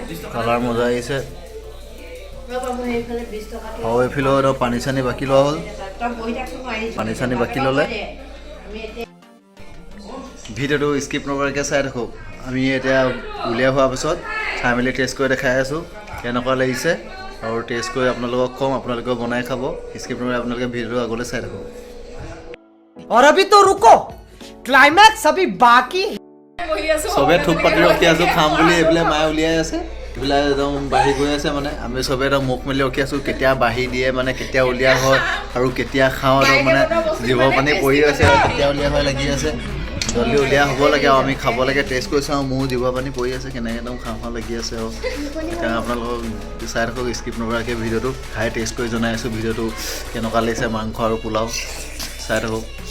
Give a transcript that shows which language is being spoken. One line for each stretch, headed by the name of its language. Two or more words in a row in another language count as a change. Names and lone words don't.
Assamese: কালাৰ মজা আহিছে আৰু এইফালেও একদম পানী চানী বাকী লোৱা হ'ল পানী চানী বাকী ল'লে ভিডিঅ'টো স্কিপ নকৰাকৈ চাই থাকক আমি এতিয়া উলিয়াই হোৱাৰ পিছত খাই মেলি টেষ্ট কৰি দেখাই আছোঁ কেনেকুৱা লাগিছে আৰু টেষ্ট কৰি আপোনালোকক কম আপোনালোকেও বনাই খাব স্কিপ নকৰি আপোনালোকে ভিডিঅ'টো আগলৈ চাই থাকক
Hindi: और अभी तो रुको क्लाइमैक्स अभी बाकी
Assamese: বহি আছো চবে থুপ পাতি ৰখি আছোঁ খাম বুলি এইফালে মায়ে উলিয়াই আছে এইবিলাক একদম বাঢ়ি গৈ আছে মানে আমি চবে একদম মুখ মেলি ৰখি আছোঁ কেতিয়া বাঢ়ি দিয়ে মানে কেতিয়া উলিয়া হয় আৰু কেতিয়া খাওঁ একদম মানে জিভ পানী পৰি আছে আৰু কেতিয়া উলিয়া হয় লাগি আছে জলদি উলিয়া হ'ব লাগে আৰু আমি খাব লাগে টেষ্ট কৰি চাওঁ মোৰ জিভ পানী পৰি আছে কেনেকৈ একদম খাওঁ লাগি আছে আৰু এতিয়া আপোনালোকক চাই থাকক স্কিপ নকৰাকৈ ভিডিঅ'টো খাই টেষ্ট কৰি জনাই আছোঁ ভিডিঅ'টো কেনেকুৱা লাগিছে মাংস আৰু পোলাও চাই থাকক